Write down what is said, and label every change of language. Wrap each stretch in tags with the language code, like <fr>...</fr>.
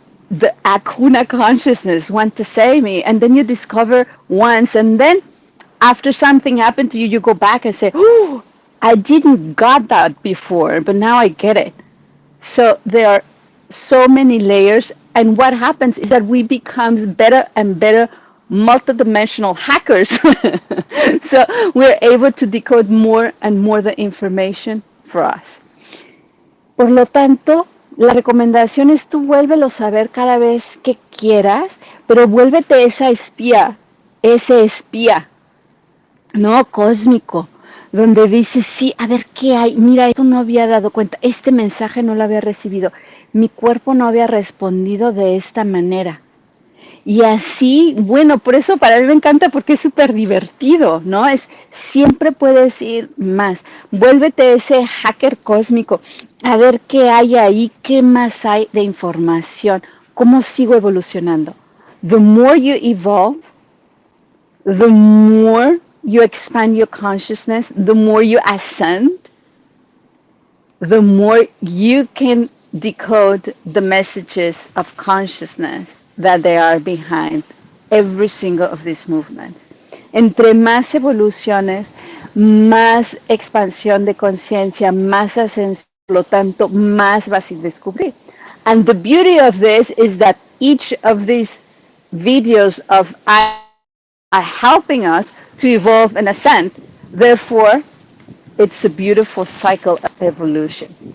<en>The Akuna consciousness want to say me, and then you discover once, and then after something happened to you, you go back and say, oh, I didn't got that before, but now I get it. So there are so many layers, and what happens is that we become better and better multidimensional hackers. So we're able to decode more and more the information for us.</en> <es>Por lo tanto, la recomendación es tú vuélvelo a saber cada vez que quieras, pero vuélvete esa espía, ese espía, ¿no? Cósmico, donde dices, sí, a ver qué hay, mira, esto no había dado cuenta, este mensaje no lo había recibido, mi cuerpo no había respondido de esta manera. Y así, bueno, por eso para mí me encanta, porque es súper divertido, ¿no? Siempre puedes ir más. Vuélvete ese hacker cósmico, a ver qué hay ahí, qué más hay de información, cómo sigo evolucionando.</es> <en>The more you evolve, the more you expand your consciousness, the more you ascend, the more you can decode the messages of consciousness that they are behind every single of these movements.</en> <es>Entre más evoluciones, más expansión de conciencia, más ascensión, por lo tanto, más vas a descubrir.</es> <en>And the beauty of this is that each of these videos of are helping us to evolve and ascend. Therefore, it's a beautiful cycle of evolution.</en>